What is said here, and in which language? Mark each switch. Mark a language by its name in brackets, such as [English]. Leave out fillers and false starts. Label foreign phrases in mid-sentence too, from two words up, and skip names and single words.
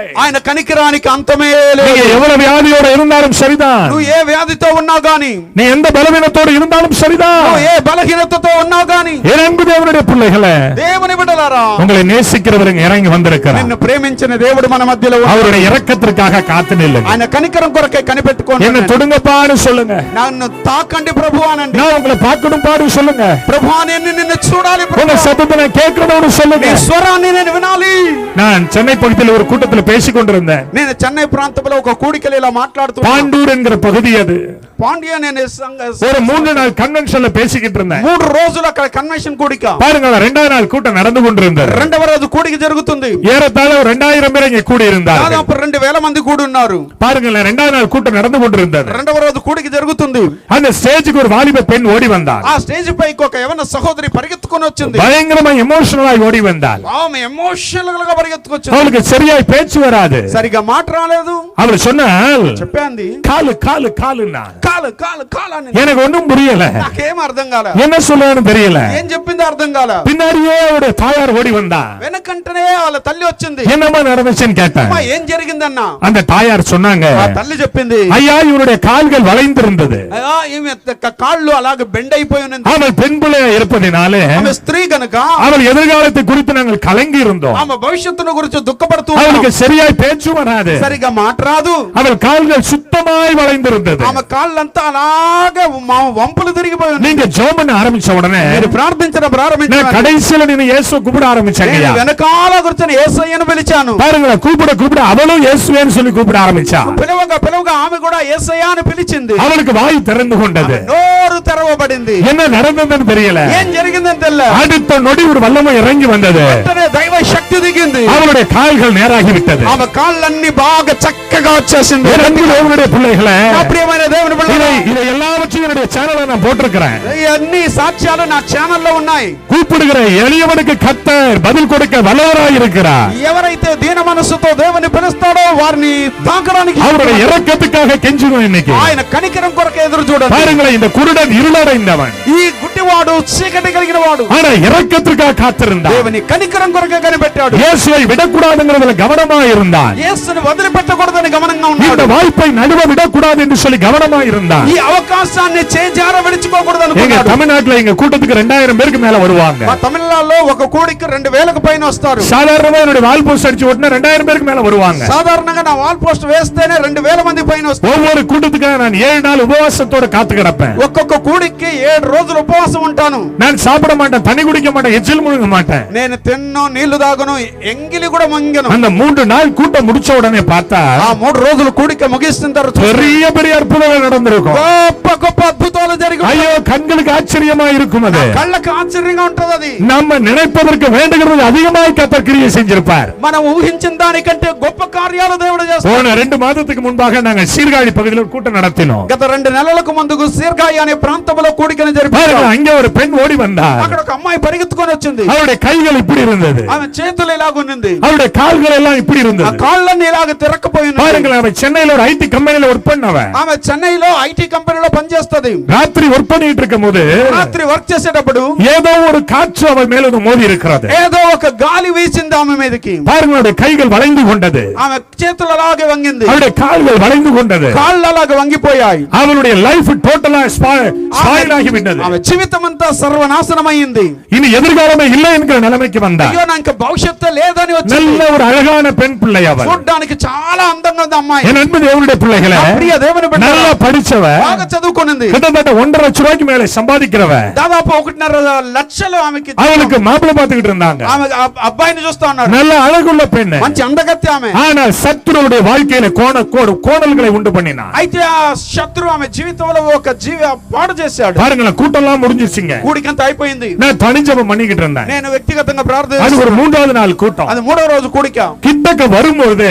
[Telugu] ఆయన కనికరానికి అంతమే లేదు. [Tamil] நீங்க எவ்வளவு வியாதியோட இருந்தாலும் சரிதான், [Telugu] నువ్వు ఏ వ్యాధితో ఉన్నా గాని, [Tamil] நீ எந்த பலவீனத்தோடு இருந்தாலும் சரிதான், [Telugu] నువ్వు ఏ బలహీనతతో ఉన్నా గాని, [Tamil] என் அன்பு தேவனுடைய பிள்ளைகளே, [Telugu] దేవుని బిడ్డలారా, [Tamil] உங்களை நேசிக்கிறவருங்க இறங்கி வந்திருக்கிறார். [Telugu] నిన్ను ప్రేమించిన దేవుడు మన మధ్యలో ఉన్నాడు. [Tamil] அவருடைய இரக்கத்திற்காக காத்து நில்லுங்க. [Telugu] ఆయన కనికరం కొరకే కనిపెట్టుకోండి. [Tamil] என்ன தொடுங்கப்பான்னு சொல்லுங்க. [Telugu] నన్ను తాకండి ప్రభు అనండి. [Tamil] நான் உங்களை பார்க்கணும் பாடு சொல்லுங்க. [Telugu] ప్రభు నేను నిన్ను చూడాలి [Tamil] உங்க [Telugu] ప్రభు. [Tamil] சத்தத்தை நான் கேட்கணும்னு சொல்லுங்க. [Telugu] నీ స్వరాన్ని నేను వినాలి. [Tamil] நான் சென்னை பகுதியில் ஒரு கூட்டத்தில் பேசிக் கொண்டிருந்தேன். [Telugu] నేను చెన్నై ప్రాంతంలో ఒక కూడికలో ఇలా మాట్లాడుతూ [Tamil] பாண்டூர் என்கிற பகுதி அது. [Telugu] పాండ్య నేను [Tamil] ஒரு 3 நாள் கன்வென்ஷன்ல பேசிக்கிட்டு இருந்தேன். [Telugu] 3 రోజులు అక్కడ కన్వెన్షన్ కూడిక. [Tamil] பாருங்க, 2வது நாள் கூட்டம் நடந்து கொண்டிருந்தது. [Telugu] రెండవ రోజు కూడిక జరుగుతుంది. [Tamil] ஏறத்தாழ 2000 பேர் இங்கே கூடி இருந்தார்கள். [Telugu] దాదాపు 2000 మంది కూడి ఉన్నారు. [Tamil] பாருங்க, 2வது நாள் கூட்டம் நடந்து கொண்டிருந்தது. [Telugu] రెండవ రోజు కూడిక జరుగుతుంది. [Tamil] அந்த ஸ்டேஜுக்கு ஒரு வாலிப பெண் ஓடி வந்தாள். [Telugu] ఆ స్టేజ్ పైకి ఒక యవన సహోదరి పరిగెత్తుకొని వచ్చింది. [Tamil] பயங்கரமா எமோஷனலாய் ஓடி வந்தாள். [Telugu] ఆమె ఎమోషనల్ గా పరిగెత్తుకొచ్చింది. [Tamil] அவளுக்கு சரியாய் பேச்சு வராது. [Telugu] సరిగా మాట రాలేదు. [Tamil] அவள் சொன்னாள், [Telugu] చెప్పండి, [Tamil] காலு காலு காலுன்னா [Telugu] కాలు కాలు కాలు అని [Tamil] எனக்கு ஒண்ணும் புரியல, [Telugu] నాకేం అర్థం కాల, [Tamil] என்ன சொல்லுன்னு தெரியல. [Telugu] ఏం చెప్పిందో అర్థం కాల. [Tamil] பின்னாடியே அவருடைய தாயார் ஓடி வந்தா, [Telugu] వెనకంటనే వాళ్ళ తల్లి వచ్చింది. [Tamil] என்னமா நடந்துச்சுன்னு கேட்டேன். [Telugu] అమ్మా ఏం జరిగిందన్నా? [Tamil] அந்த தாயார் சொன்னாங்க, [Telugu] ఆ తల్లి చెప్పింది, [Tamil] ஐயா இவருடைய கால்கள் வளைந்திருந்தது, [Telugu] అయ్యా ఈమె కాళ్ళు అలాగే బెండ్ అయిపోయి ఉన్నది. [Tamil] அவள் பெண் பிள்ளையா இருப்பதினாலே [Telugu] ఆమె స్త్రీ గనుక [Tamil] அவள் எதிர்காலத்தை குறித்து நாங்கள் கலங்கி இருந்தோம். [Telugu] ఆమె భవిష్యత్తును గురించి దుఃఖపడుతూ [Tamil] அவளுக்கு சரியாய் பேச்சு வராது, [Telugu] సరిగా మాట్లాడు. [Tamil] அவள் கால்கள் சுத்தமாய் வளைந்திருந்தது. [Telugu] ఆమె కాళ్ళంతా అలాగే వంపులు తిరిగిపోయి ఉన్నాయి. [Tamil] நீங்க ஜெபம் பண்ண ஆரம்பிச்ச உடனே [Telugu] మీరు ప్రార్థించడం ప్రారంభించారు. [Tamil] கடைசியில நீங்க இயேசுவை கூப்பிட ஆரம்பிச்சாங்க. [Telugu] వెనకాల కూర్చొని యేసయ్యను పిలిచాను. [Tamil] பாருங்களேன், கூப்பிட கூப்பிட அவளும் இயேசுவேன்னு சொல்லி கூப்பிட ஆரம்பிச்சா. [Telugu] పిలవగా పిలవగా ఆమె కూడా యేసయ్య అని పిలిచింది. [Tamil] அவளுக்கு வாய் திறந்து கொண்டது, [Telugu] నోరు తెరవబడింది. [Tamil] என்ன நடந்ததுன்னு தெரியல. [Telugu] ఏం జరిగిందని தெரியல. [Tamil] அடுத்த நொடி ஒரு வல்லமை இறங்கி வந்தது, [Telugu] వెంటనే దైవ శక్తి దిగింది. [Tamil] அவளுடைய கால்கள் நேராகி விட்டது. [Telugu] ఆమె కాళ్ళన్నీ బాగా చక్కగా వచ్చేసింది. [Tamil] தேவனுடைய பிள்ளைகளே, [Telugu] నా ప్రియమైన దేవుని బిడ్డలారా, [Tamil] இதை எல்லாவற்றையும் என்னுடைய சேனல்ல நான் போட்டிருக்கிறேன். [Telugu] ఈ అన్ని సాక్ష్యాలు నా ఛానల్లో ఉన్నాయి. [Tamil] கூப்பிடுகிற எளியவனுக்கு கர்த்தர் பதில் கொடுக்க வல்லவராய் இருக்கிறார். [Telugu] ఎవరైతే దీన మనసుతో దేవుని పిలుస్తాడో వారిని తాకడానికి [Tamil] அவருடைய இரக்கத்துக்காக கெஞ்சுவோம் இன்னைக்கு. [Telugu] ఆయన కనికరం కొరకు ఎదురు చూడండి. [Tamil] பாருங்களேன், இந்த குருடன் இருளடைந்தவன், [Telugu] ఈ గుడ్డివాడు చీకటి కలిగిన వాడు [Tamil] ஆனா இரக்கத்திற்காக காத்திருந்தான். [Telugu] దేవుని కనికరం కొరకు కనిపెట్టాడు. [Tamil] இயேசுவை விடக்கூடாதுங்கிறதுல கவனமா இருந்தான். [Telugu] యేసుని వదిలిపెట్టకూడదని గమనంగా [Tamil] இந்த [Telugu] ఉన్నాడు. [Tamil] வாய்ப்பை நடுவ விடக்கூடாது என்று சொல்லி கவனமா இருந்தான். [Telugu] ఈ అవకాశాన్ని చేజార విడిచుకోకూడదు [Tamil] எங்க [Telugu] అనుకున్నాడు. [Tamil] தமிழ்நாட்டுல எங்க கூட்டத்துக்கு 2000 பேருக்கு மேல வருவாங்க. [Telugu] మా తమిళనాడులో ఒక కోడికి 2000కు పైన వస్తారు. [Tamil] சாதாரணமா என்னுடைய வால் போஸ்ட் அடிச்சு ஓட்டினா 2000 பேருக்கு மேல வருவாங்க. [Telugu] సాధారణంగా నా వాల్ పోస్ట్ వేస్తేనే 2000 మంది పైన వస్తారు. [Tamil] ஒவ்வொரு கூட்டத்துக்காக நான் 7 நாள் உபவாசத்தோட காத்து கிடப்பேன். [Telugu] ఒక్కొక్క కూడికి 7 రోజులు ఉపవాసం ఉంటాను. [Tamil] நான் சாப்பிட மாட்டேன், தண்ணி குடிக்க மாட்டேன், எச்சில் முழுங்க மாட்டேன். [Telugu] నేను తిన్ను, నీళ్లు తాగను, ఎంగిలి కూడా మంగను. [Tamil] அந்த 3 நாள் கூட்டம் முடிச்ச உடனே பார்த்தா [Telugu] ఆ 3 రోజులు కూడిక ముగిసిన తర్వాత [Tamil] பெரிய பெரிய அற்புதங்கள் நடந்திருக்கும். [Telugu] గొప్ప గొప్ప అద్భుతాలు జరిగి [Tamil] ஐயோ, கண்களுக்கு ஆச்சரியமா இருக்கும். அது [Telugu] కళ్ళకి ఆశ్చర్యంగా ఉంటది. అది [Tamil] நம்ம நினைப்பதற்கு வேண்டுகிறது அதிகமாய் கர்த்தர் கிரியை செஞ்சிருப்பார். [Telugu] మనం ఊహించిన దానికంటే గొప్ప కార్యాలు దేవుడు చేస్తాడు. [Tamil] போன 2 மாதத்துக்கு முன்பாக நாங்கள் சீர்காழி பகுதியில் ஒரு கூட்டம் நடத்தினோம். [Telugu] గత 2 నెలలకు ముందుకు సీర్గాయి అనే ప్రాంతంలో కూడికను [Tamil] பாருங்க, [Telugu] జరిపారు. [Tamil] அங்க ஒரு பெண் ஓடி வந்தா, [Telugu] అక్కడ ఒక అమ్మాయి పరిగెత్తుకొని వచ్చింది. [Tamil] அவருடைய கைகள் இப்படி இருந்தது, [Telugu] ఆమె చేతులు ఇలాగున్నది, [Tamil] அவருடைய கால்கள் எல்லாம் இப்படி [Telugu] ఆ [Tamil] இருந்தது. [Telugu] కాళ్ళన్నీ ఇలాగ తిరక్కపోయి ఉన్నాయి. [Tamil] பாருங்க, அவன் சென்னையில ஒரு ஐடி கம்பெனில ஒர்க் பண்ணவ. [Telugu] ఆమె చెన్నైలో ఐటీ కంపెనీలో పనిచేస్తది. [Tamil] ராத்திரி ஒர்க் பண்ணிட்டு இருக்கும் போது [Telugu] రాత్రి వర్క్ చేసేటప్పుడు [Tamil] ஏதோ ஒரு காற்று அவள் மேல மோதி இருக்கிறது. [Telugu] ఏదో ఒక గాలి వీసింది ఆమె మీదకి. [Tamil] பாருங்க, அவருடைய கைகள் வளைந்து கொண்டது, [Telugu] ఆమె చేతులు అలాగే వంగింది, [Tamil] அவருடைய கால்கள் வளைந்து கொண்டது. [Telugu] కాళ్ళు అలాగే వంగిపోయాయి. [Tamil] அவளுடைய [English] life totally spoil [Tamil] ஆகிவிட்டது. [Telugu] ఆమె జీవితం అంతా సర్వనాశనమైంది. [Tamil] இனி எதிர்காலமே இல்லை என்கிற நிலைமைக்கு வந்தார். [Telugu] అయ్యో నాకు భవిష్యత్తు లేదని వచ్చింది. [Tamil] நல்ல ஒரு அழகான பெண் பிள்ளை அவள். [Telugu] చూడడానికి చాలా అందంగా ఉంది అమ్మాయి. [Tamil] என் அன்பு தேவனுடைய பிள்ளைகளே, [Telugu] నా ప్రియ దేవుని బిడ్డ, [Tamil] நல்லா படிச்சவ, [Telugu] బాగా చదువుకున్నది, [Tamil] கிட்டத்தட்ட 1.5 லட்சம் ரூபாய்க்கு மேல சம்பாதிக்கிறவ. [Telugu] దాదాపు 1.5 లక్షలు ఆమెకి. [Tamil] அவளுக்கு மாப்பிள்ளை பார்த்துக்கிட்டு இருந்தாங்க. [Telugu] ఆమె అబ్బాయిని చూస్తా ఉన్నారు. [Tamil] நல்ல அழகுள்ள பெண், [Telugu] మంచి అందగత్తి ఆమె. [Tamil] ஆனால் சத்துருவுடைய வாழ்க்கையில கோணல்களை உண்டு பண்ணினான். [Telugu] అయితే ఆ శత్రువు ఆమె జీవితంలో ఒక పాడు చేశాడు. [Tamil] பாருங்களேன், கூட்டம்லாம் முடிஞ்சிருச்சுங்க. [Telugu] కూడికంత అయిపోయింది. [Tamil] நான் தனிஜபம் பண்ணிக்கிட்டு இருந்தேன். [Telugu] నేను వ్యక్తిగతంగా [Tamil] அது [Telugu] ప్రార్థన. [Tamil] ஒரு 3வது நாள் கூட்டம். [Telugu] అది 3వ రోజు కూడిక. [Tamil] கிட்டக்க வரும்போது